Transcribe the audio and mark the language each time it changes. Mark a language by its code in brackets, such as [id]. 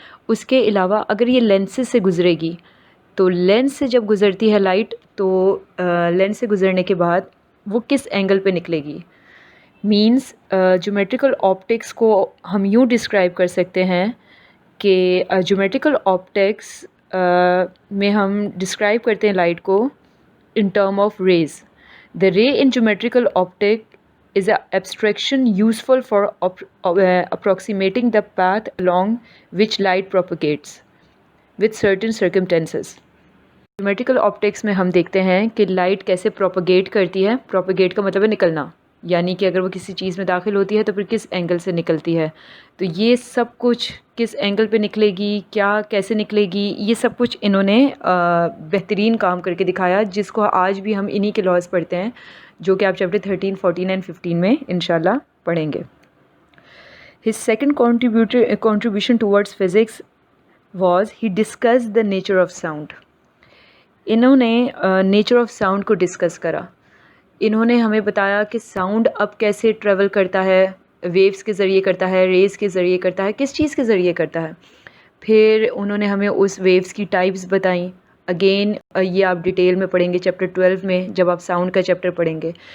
[ur] اس کے علاوہ اگر یہ لینسز سے گزرے گی تو لینس سے جب گزرتی ہے لائٹ تو لینس سے گزرنے کے بعد وہ کس اینگل پہ نکلے گی. مینس جیومیٹریکل آپٹکس کو ہم یوں ڈسکرائب کر سکتے ہیں کہ جیومیٹریکل آپٹکس میں ہم ڈسکرائب کرتے ہیں لائٹ کو [en] In term of rays. The ray in geometrical optic is an abstraction useful for approximating the path along which light propagates with certain circumstances. [ur] Geometrical optics میں ہم دیکھتے ہیں کہ لائٹ کیسے پروپیگیٹ کرتی ہے. پروپیگیٹ کا مطلب ہے نکلنا, یعنی کہ اگر وہ کسی چیز میں داخل ہوتی ہے تو پھر کس اینگل سے نکلتی ہے. تو یہ سب کچھ کس اینگل پہ نکلے گی, کیا کیسے نکلے گی, یہ سب کچھ انہوں نے بہترین کام کر کے دکھایا, جس کو آج بھی ہم انہی کے لاز پڑھتے ہیں جو کہ آپ چیپٹر 13, 14 اینڈ 15 میں انشاءاللہ پڑھیں گے. [en] His second contribution towards physics was he discussed the nature of sound. [ur] انہوں نے نیچر آف ساؤنڈ کو ڈسکس کرا. انہوں نے ہمیں بتایا کہ ساؤنڈ اب کیسے ٹریول کرتا ہے, ویوز کے ذریعے کرتا ہے, ریز کے ذریعے کرتا ہے, کس چیز کے ذریعے کرتا ہے. پھر انہوں نے ہمیں اس ویوز کی ٹائپس بتائیں. اگین یہ آپ ڈیٹیل میں پڑھیں گے چیپٹر 12 میں جب آپ ساؤنڈ کا چیپٹر پڑھیں گے.